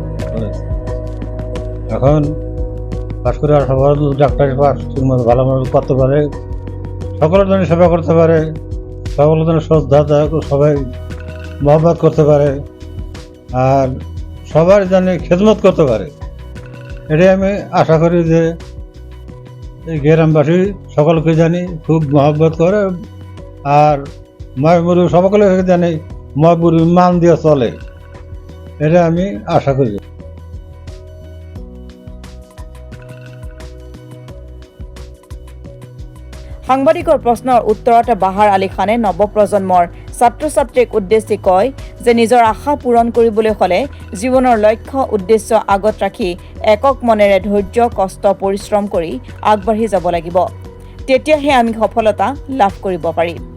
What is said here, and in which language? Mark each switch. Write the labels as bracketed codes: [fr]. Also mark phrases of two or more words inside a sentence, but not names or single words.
[bn] এখন পাশ করে সবার ডাক্তারি পাস ঠিকমতো ভালো মতো করতে পারে, সকলের জন্য সেবা করতে পারে, সকলের জন্য শ্রদ্ধা সবাই মহব্বত করতে পারে, আর সবার জন্য খেদমত করতে পারে। এটাই আমি আশা করি যে এই গ্রামবাসী সকলকে জানি খুব মহব্বত করে, আর ময়মুরু সকলে জানে ময়মুরু মান দিয়ে চলে, এটা আমি আশা করি। [as] সাংবাদিকৰ প্ৰশ্নৰ উত্তৰত বাহাৰ আলী খানে নৱপ্ৰজন্মৰ ছাত্ৰ ছাত্ৰীক উদ্দেশ্যি কয় যে নিজৰ আশা পূৰণ কৰিবলৈ হ'লে জীৱনৰ লক্ষ্য উদ্দেশ্য আগত ৰাখি একক মনেৰে ধৈৰ্য কষ্ট পৰিশ্ৰম কৰি আগবাঢ়ি যাব লাগিব, তেতিয়াহে আমি সফলতা লাভ কৰিব পাৰিম।